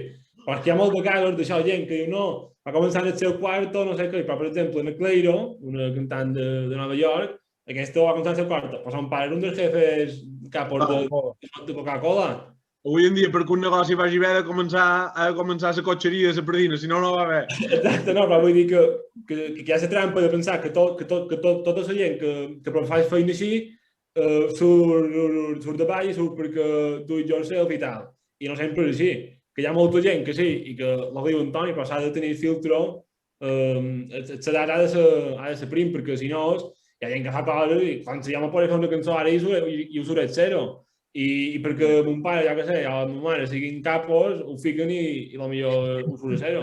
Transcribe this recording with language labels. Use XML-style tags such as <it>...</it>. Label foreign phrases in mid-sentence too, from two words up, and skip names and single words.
<ca>Però hi ha molt de casos d'això, gent que diu no, va començar en el seu quarto, no sé què, però per exemple, en Cleiro, una cantant de Nova York, aquesta va començar en el seu quarto, però son pare era un dels</ca> <es>jefes capos</es> <ca>de Coca-Cola. Avui en dia, perquè un negoci vagi bé, ha de començar la cotxeria de la Pradina, si no, no va bé. Exacte, no, però vull dir que hi ha la trampa de pensar que tota la gent que fa feina així surt de baix i surt perquè</ca> <en>do it yourself</en> <ca>i tal. I no sempre és així. Que hi ha molta gent que sí, i que la diu Antoni, però s'ha de tenir filtro, l'edat ha de ser prim, perquè si no hi ha gent que fa coses i quan</ca> <es>se llama</es> <ca>per fer una cançó ara i ho surt zero. I perquè mon pare, ja que sé, o la meva mare siguin capos, ho fiquen i potser ho surt zero.</ca>